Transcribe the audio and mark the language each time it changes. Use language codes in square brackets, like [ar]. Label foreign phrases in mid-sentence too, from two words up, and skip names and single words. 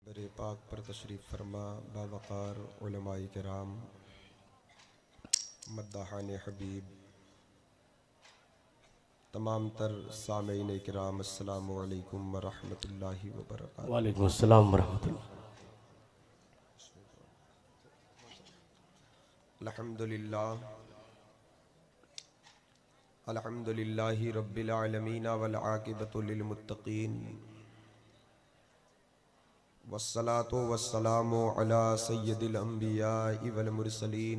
[ur] محشر پاک پر تشریف فرما باوقار علمائے کرام، مداحان حبیب، تمام تر سامعین کرام, [ar] السلام عليكم ورحمة الله وبركاته. وعليكم السلام ورحمة الله. الحمد لله الحمد لله رب العالمين والعاقبة للمتقين والصلاة والسلام على سيد الأنبياء والمرسلين